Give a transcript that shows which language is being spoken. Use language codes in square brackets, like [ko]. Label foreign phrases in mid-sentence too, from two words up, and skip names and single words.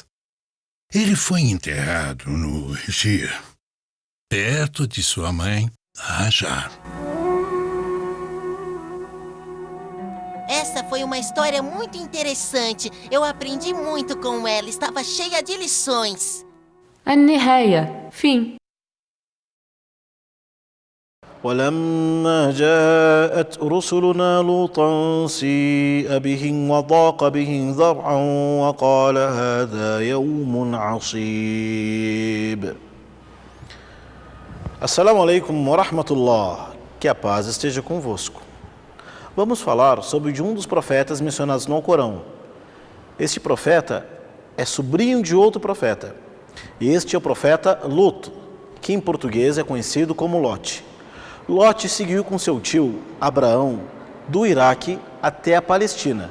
[pt] Ele foi enterrado no Egito, perto de sua mãe, Hajar. Essa foi uma história muito interessante. Eu aprendi muito com ela. Estava cheia de lições. [ar] النهاية. Fim. ولما جاءت رسلنا لوطا سيء بهم وضاق بهم ذرعا وقال هذا يوم عصيب. السلام عليكم ورحمة الله. [pt] Que a paz esteja convosco. Vamos falar sobre um dos profetas mencionados no Alcorão. Este profeta é sobrinho de outro profeta. E este é o profeta Lut, que em português é conhecido como Lot. Lot seguiu com seu tio, Abraão, do Iraque até a Palestina.